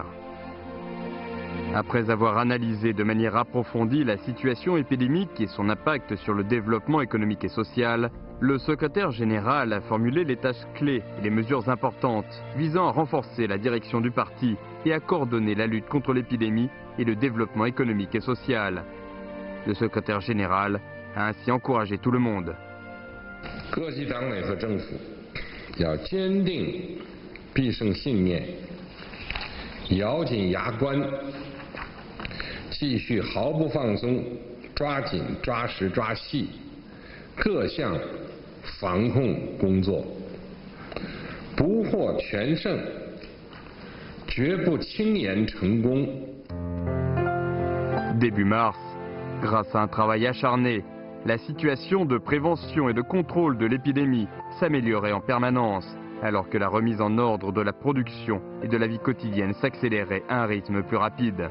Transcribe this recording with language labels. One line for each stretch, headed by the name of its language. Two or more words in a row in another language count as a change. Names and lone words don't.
French: Après avoir analysé de manière approfondie la situation épidémique et son impact sur le développement économique et social, le secrétaire général a formulé les tâches clés et les mesures importantes visant à renforcer la direction du parti et à coordonner la lutte contre l'épidémie et le développement économique et social. Le secrétaire général a ainsi encouragé tout le monde.
Chinese: 各级党委和政府要坚定必胜信念，咬紧牙关，继续毫不放松，抓紧、抓实、抓细各项防控工作，不获全胜，绝不轻言成功。
French: Début mars, grâce à un travail acharné, la situation de prévention et de contrôle de l'épidémie s'améliorait en permanence, alors que la remise en ordre de la production et de la vie quotidienne s'accélérait à un rythme plus rapide.